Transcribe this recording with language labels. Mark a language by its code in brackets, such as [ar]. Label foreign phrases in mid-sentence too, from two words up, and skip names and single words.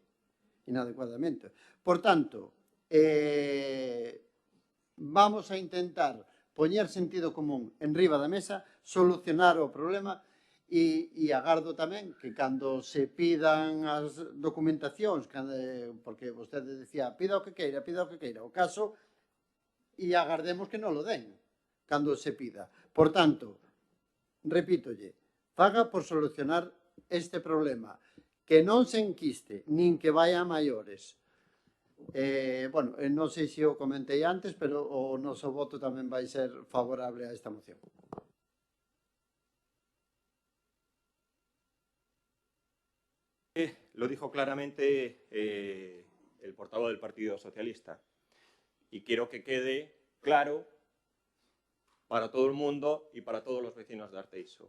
[gl] Por tanto, vamos a intentar poñer sentido común en riba da mesa, solucionar o problema e agardo tamén que cando se pidan as documentacións, porque vostede decía, pida o que queira, o caso, e agardemos que non lo den cando se pida. Por tanto, repítolle, faga por solucionar este problema, que non se enquiste, nin que vaya a maiores. Bueno, non sei se o comentei antes, pero o noso voto tamén vai ser favorable a esta moción. [es] Lo dijo claramente el portavoz del Partido Socialista y quiero que quede claro para todo el mundo y para todos los vecinos de Arteixo.